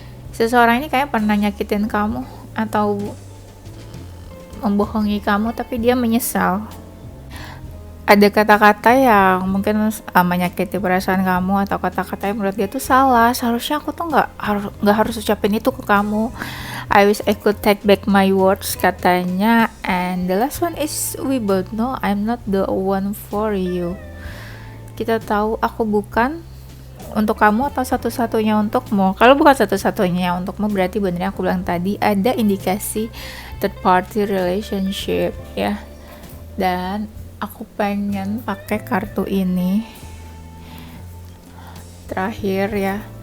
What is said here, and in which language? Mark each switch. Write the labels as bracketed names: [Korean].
[Indonesian] Seseorang ini kayak pernah nyakitin kamu atau membohongi kamu, tapi dia menyesal. Ada kata-kata yang mungkin menyakiti perasaan kamu, atau kata-kata yang menurut dia tuh salah. Seharusnya aku tuh nggak harus ucapin itu ke kamu. [English] I wish I could take back my words, [Indonesian] katanya. [English] And the last one is, we both know I'm not the one for you. [Indonesian] Kita tahu aku bukan untuk kamu atau satu-satunya untukmu. Kalau bukan satu-satunya untukmu, berarti bener aku bilang tadi, ada indikasi [English] third party relationship [Indonesian] ya. Dan aku pengen pakai kartu ini terakhir ya.